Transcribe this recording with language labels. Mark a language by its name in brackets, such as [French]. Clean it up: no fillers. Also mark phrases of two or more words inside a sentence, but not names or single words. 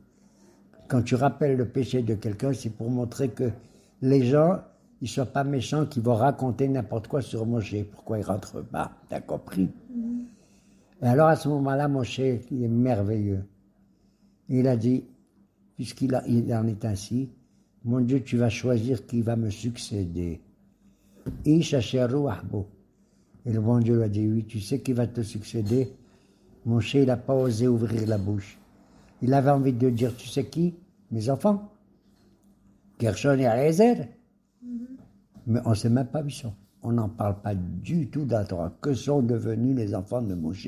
[French] Quand tu rappelles le péché de quelqu'un, c'est pour montrer que les gens, ils ne sont pas méchants, qui vont raconter n'importe quoi sur Moshe. Pourquoi ils ne rentrent pas? T'as compris? Et alors à ce moment-là, Moshe, il est merveilleux. Il a dit, puisqu'il en est ainsi, mon Dieu, tu vas choisir qui va me succéder. [Hebrew] איש אשר רוח בו. [French] Et le bon Dieu lui a dit, oui, tu sais qui va te succéder? Moshe, il n'a pas osé ouvrir la bouche. Il avait envie de dire, tu sais qui? Mes enfants. Gershon et Eliezer. Mais on ne sait même pas où ils sont. on n'en parle pas du tout dans la Torah. Que sont devenus les enfants de Moshe?